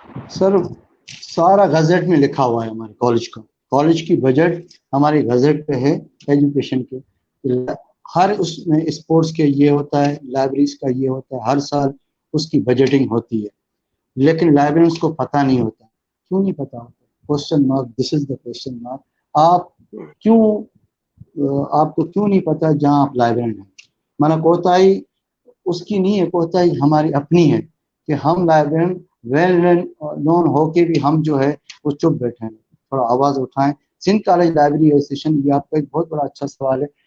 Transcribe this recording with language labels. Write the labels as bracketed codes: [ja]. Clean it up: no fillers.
[ur] سر سارا گزٹ میں لکھا ہوا ہے ہمارے کالج کا. کالج کی بجٹ ہمارے گزٹ پہ ہے ایجوکیشن کے. ہر اس میں اسپورٹس کے یہ ہوتا ہے, لائبریریز کا یہ ہوتا ہے, ہر سال اس کی بجٹنگ ہوتی ہے. لیکن لائبریرینس کو پتہ نہیں ہوتا. کیوں نہیں پتہ ہوتا؟ Question mark, [en] This is the question mark. [ur] آپ کو کیوں نہیں پتہ جہاں آپ لائبریرین ہیں؟ مانا کوتاہی اس کی نہیں ہے, کوتاہی ہماری اپنی ہے کہ ہم لائبریرین ویل نون ہو کے بھی ہم جو ہے وہ چپ بیٹھے ہیں. تھوڑا آواز اٹھائیں. سندھ کالج لائبریری ایسوسیشن, یہ آپ کا ایک بہت بڑا اچھا سوال ہے.